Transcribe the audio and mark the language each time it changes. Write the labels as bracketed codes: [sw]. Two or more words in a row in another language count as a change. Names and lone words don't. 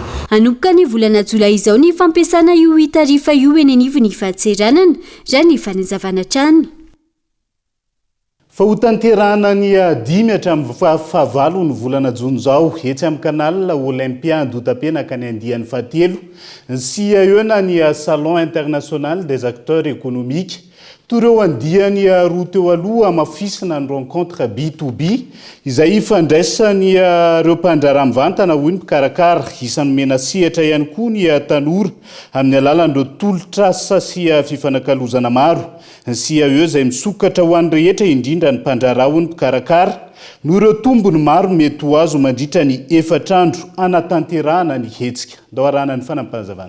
[mg] anomboka ny volana jolay izao ny fampiasana io tarifa io eny anivo ny fahatseranana raha ny fanazavana trano fa ho tanterahana ny 10 hatramin'ny fahavalo ny volana jona zao etsy amin'ny canal olympien dotapenaka ny andiany fahatelo sy eona ny salon international des acteurs économiques toreo andiany roa teo aloha mafisina ny rencontre B2B izay ifandraisany reo mpandraramivantana hoy ny mpikarakara isany mena sehatra ihany koa ny tanora amin'ny alalan'ireo tolotrasa sy fifanakalozana maro sy eo izay misokatra ho an'ny rehetra indrindra ny mpandrara hoy ny mpikarakara no ireo tombony maro mety ho azo mandritra ny 4 andro anatanterahana ny hetsika ndao arahana ny fanampanazavana